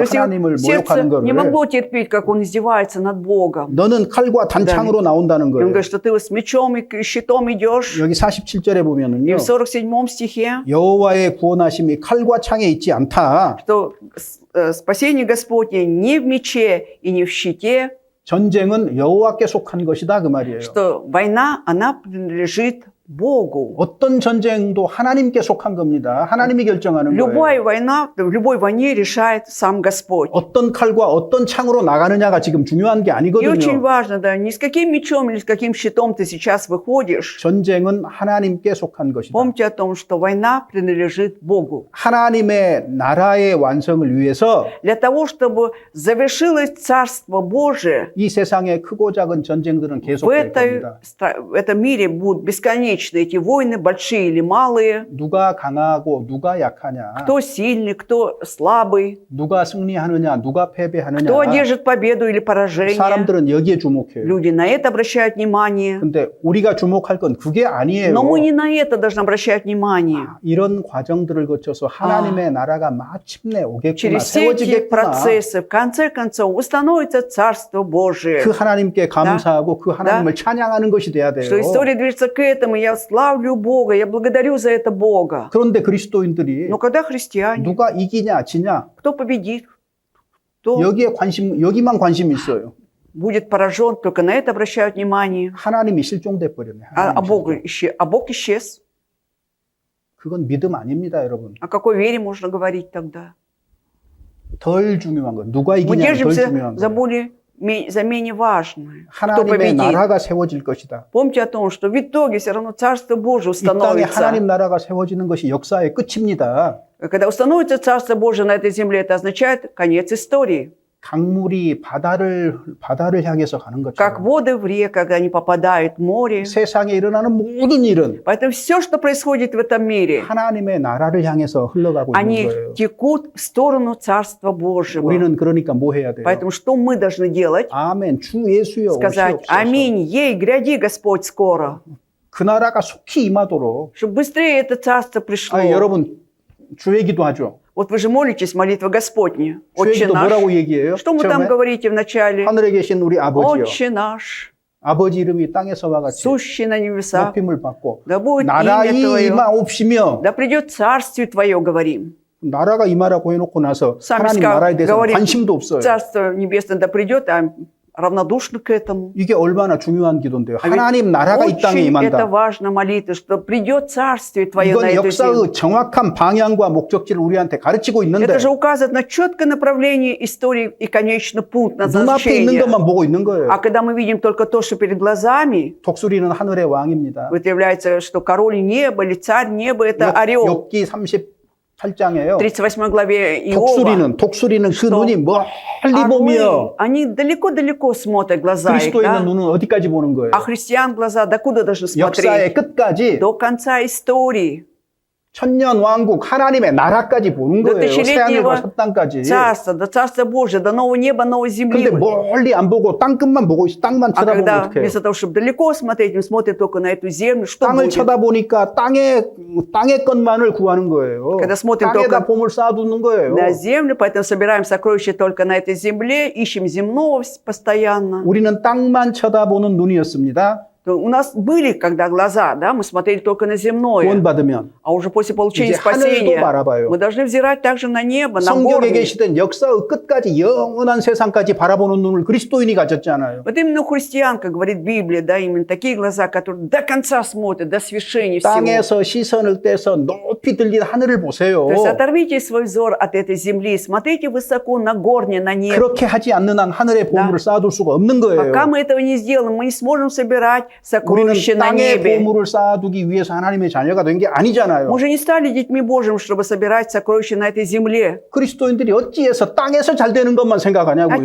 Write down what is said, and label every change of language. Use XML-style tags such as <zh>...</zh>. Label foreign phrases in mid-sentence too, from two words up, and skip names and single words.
<ru>То есть его</ru> <ko>하나님을</ko> <ru>сердце</ru> <ko>모욕하는</ko> <ru>не</ru> <ko>거를.</ko> <ru>могло терпеть, как он издевается над Богом.</ru> <ko>너는 칼과 단창으로 나온다는</ko> <ru>И он</ru> <ko>거예요.</ko> <ru>говорит, что ты вот с мечом и щитом идешь.</ru> <ko>여기 47절에</ko> <ru>И</ru> <ko>보면은요.</ko> <ru>в 47 стихе,</ru> <ko>여호와의 구원하심이 칼과 창에 있지 않다.</ko> <ru>что спасение Господне не в мече и не в щите,</ru> <ko>전쟁은 여호와께 속한 것이다 그 말이에요.</ko> <ru>что война, она принадлежит Богу.</ru> <ko>어떤 전쟁도 하나님께 속한 겁니다. 하나님이 결정하는 거예요.</ko> <ru>Любая война, в любой войне решает сам Господь.</ru> <ko>어떤 칼과 어떤 창으로 나가느냐가 지금 중요한 게</ko> <ru>И очень</ru> <ko>아니거든요.</ko> <ru>важно, да, не с каким мечом или с каким щитом ты сейчас выходишь.</ru> <ko>전쟁은 하나님께 속한 것이다.</ko> <ru>Помните о том, что война принадлежит Богу.</ru> <ko>하나님의 나라의 완성을 위해서</ko> <ru>Для того, чтобы завершилось Царство Божие,</ru> <ko>이 세상의 크고 작은 전쟁들은</ko> <ru>в</ru> <ko>계속될 겁니다.</ko> <ru>этом мире будут бесконечные эти войны, большие или малые.</ru> <ko>누가 강하고 누가 약하냐,</ko> <ru>Кто сильный, кто слабый,</ru> <ko>누가 승리하느냐, 누가 패배하느냐,</ko> <ru>кто одержит победу или поражение.</ru> <ko>사람들은 여기에 주목해요.</ko> <ru>Люди на это обращают внимание.</ru> <ko>근데 우리가 주목할 건 그게 아니에요.</ko> <ru>Но мы не на это должны обращать внимание.</ru> <ko>이런 과정들을 거쳐서 하나님의 나라가 마침내 오겠구나,</ko> <ru>Через все эти</ru> <ko>세워지겠구나.</ko> <ru>процессы, в конце концов, установится Царство Божие.</ru> <ko>그 하나님께 감사하고 그 하나님을 찬양하는 것이 돼야 돼요.</ko> <ru>Что история движется к этому. Я славлю Бога, я благодарю за это Бога.</ru> <ko>그런데 그리스도인들이</ko> <ru>Но когда христиане,</ru> <ko>누가 이기냐, 지냐,</ko> <ru>кто победит, кто</ru> <ko>여기만 관심이 있어요.</ko> <ru>будет поражен, только на это обращают внимание.</ru> <ko>하나님이 실종돼 버렸네.</ko> <ru>А Бог исчез.</ru> <ko>그건 믿음 아닙니다, 여러분.</ko> <ru>О какой вере можно говорить тогда?</ru> <ko>덜 중요한 거, 누가</ko> <ru>Мы</ru> <ko>이기냐가 덜</ko> <ru>держимся</ru> <ko>중요한</ko> <ru>за</ru> <ko>거예요.</ko> <ru>более за менее важное. Кто</ru> <ko>하나님의</ko> <ru>победит?</ru> <ko>나라가 세워질 것이다.</ko> <ru>Помните о том, что в итоге все равно Царство Божие</ru> <ko>이 땅에 하나님</ko> <ru>установится.</ru> <ko>나라가 세워지는 것이 역사의 끝입니다.</ko> <ru>Когда установится Царство Божие на этой земле, это означает конец истории.</ru> <ko>강물이 바다를 향해서 가는</ko> <ru>Как</ru> <ko>것처럼</ko> <ru>воды в реках, когда они попадают в море.</ru> <ko>세상에 일어나는 모든 일은</ko> <ru>Поэтому все, что происходит в этом мире,</ru> <ko>하나님의 나라를 향해서 흘러가고 있는</ko> <ru>они</ru> <ko>거예요.</ko> <ru>текут в сторону Царства Божьего.</ru> <ko>우리는 그러니까 뭐 해야 돼요?</ko> <ru>Поэтому что мы должны делать?</ru> <ko>아멘, 주 예수여</ko> <ru>Сказать:</ru> <ko>오시옵소서.</ko> <ru>аминь, ей, гряди, Господь, скоро.</ru> <ko>그 на라가 속히 임하도록.</ko> <ru>Чтобы быстрее это Царство пришло.</ru> <ko>여러분 주의 기도하죠.</ko> <ru>Вот вы же молитесь, молитва Господня.</ru> <ko>주의</ko> <ru>Отче</ru> <ko>기도</ko> <ru>наш.</ru> <ko>뭐라고 얘기해요?</ko> <ru>Что вы там</ru> <ko>처음에</ko> <ru>говорите в начале?</ru> <ko>하늘에 계신 우리 아버지요.</ko> <ru>Отче наш,</ru> <ko>아버지 이름이 땅에서와 같이</ko> <ru>сущий на небесах,</ru> <ko>높임을 받고</ko> <ru>да будет</ru> <ko>나라의</ko> <ru>имя Твое,</ru> <ko>임하옵시며</ko> <ru>да придет Царствие Твое, говорим.</ru> <ko>나라가 임하라고 해놓고 나서</ko> <ru>Сами</ru> <ko>하나님 나라에 대해서</ko> <ru>говорим,</ru> <ko>관심도 없어요.</ko> <ru>Царство Небесное да придет, а равнодушны к этому.</ru> <ko>이게 얼마나 중요한 기도인데요.</ko> <ru>А ведь</ru> <ko>하나님 나라가 이 땅에</ko> <ru>очень это</ru> <ko>임한다.</ko> <ru>важно молитва, что придет Царствие Твое на</ru> <ko>이건</ko> <ru>эту землю.</ru> <ko>역사의 정확한 방향과 목적지를 우리한테 가르치고 있는데</ko> <ru>Это же указывает на четкое направление истории и конечный пункт</ru> <ko>눈앞에 있는</ko> <ru>назначения.</ru> <ko>것만 보고 있는 거예요.</ko> <ru>А когда мы видим только то, что перед глазами,</ru> <ko>독수리는 하늘의 왕입니다.</ko> <ru>вот является, что король неба или царь неба – это орел.</ru> <ko>욥기 38장에요.</ko> <ru>В 38 главе Иова.</ru> <ko>독수리는 그</ko> <ru>что</ru> <ko>눈이 멀리</ko> <ru>Орлы,</ru> <ko>보며</ko> <ru>они далеко-далеко смотрят глаза их,</ru> <ko>그리스도에 있는</ko> <ru>да?</ru> <ko>눈은 어디까지 보는 거예요?</ko> <ru>А христиан глаза докуда должны</ru> <ko>역사의</ko> <ru>смотреть?</ru> <ko>끝까지</ko> <ru>До конца истории.</ru> <ko>천년 왕국 하나님의 나라까지 보는 도 거예요. 새하늘과</ko> <ru>тысячелетнего</ru> <ko>첫 땅까지.</ko> <ru>Царство, до Царства Божия, до нового неба, новой земли.</ru> <ko>근데 멀리 안 보고 땅끝만 보고 있어. 땅만</ko> <ru>А</ru> <ko>쳐다보면</ko> <ru>когда</ru> <ko>어떡해요?</ko> <ru>вместо того, чтобы далеко смотреть, он смотрит только на эту землю, что</ru> <ko>땅을</ko> <ru>будет?</ru> <ko>쳐다보니까 땅의 것만을 구하는 거예요.</ko> <ru>Когда смотрим</ru> <ko>땅에다</ko> <ru>только</ru> <ko>보물 쌓아두는 거예요.</ko> <ru>На землю, поэтому собираем сокровища только на этой земле, ищем земного постоянно.</ru> <ko>우리는 땅만 쳐다보는 눈이었습니다.</ko> <ru>То у нас были когда глаза, да, мы смотрели только на земное.</ru> <ko>구원받으면</ko> <ru>А уже после получения</ru> <ko>이제 하늘도</ko> <ru>спасения</ru> <ko>바라봐요.</ko> <ru>мы должны взирать также на небо, на</ru> <ko>성경에</ko> <ru>горы.</ru> <ko>계시던 역사의 끝까지 영원한 세상까지 바라보는 눈을 그리스도인이 가졌잖아요.</ko> <ru>Вот именно у христиан, как говорит Библия, да, именно такие глаза, которые до конца смотрят, до свершения всего.</ru> <ko>땅에서 시선을 떼서 높이 들린 하늘을 보세요.</ko> <ru>То есть оторвите свой взор от этой земли, смотрите высоко на горне, на небо.</ru> <ko>그렇게 하지 않는 한 하늘의 보물을 쌓아둘 수가 없는 거예요.</ko> <ru>Пока мы этого не сделаем, мы не сможем собирать</ru> <ko>우리는</ko> <ru>сокровища на</ru> <ko>땅의</ko> <ru>небе.</ru> <ko>보물을 쌓아두기 위해서 하나님의 자녀가 된 게 아니잖아요.</ko> <ru>Мы же не стали детьми Божьими, чтобы собирать сокровища на этой земле.</ru> <ko>그리스도인들이 어찌해서 땅에서 잘 되는 것만 생각하냐고요.</ko>